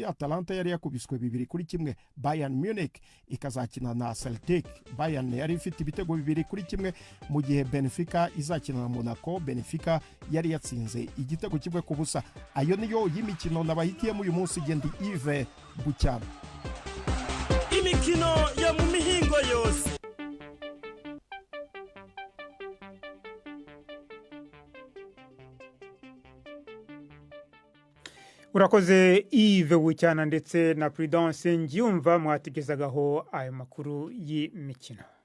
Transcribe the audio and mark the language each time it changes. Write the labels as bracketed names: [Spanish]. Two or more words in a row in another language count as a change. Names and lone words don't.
[Kinyarwanda] Atalanta yari yakubiswe 2-1. Bayern Munich ikazakina na Celtic. Bayern yari ifite ibitego 2-1 mu gihe Benfica izakina na Monaco. Benfica yari yatsinze igitego 1-0. Ayo niyo y'imikino nabahitiyemo uyu munsi. Gendi Yves Bucyana. Imikino yo mu mihingo yose. Urakoze Yves Bucyana ndetse na Prudence Ngiyumva mwatugezagaho ayo makuru y'imikino.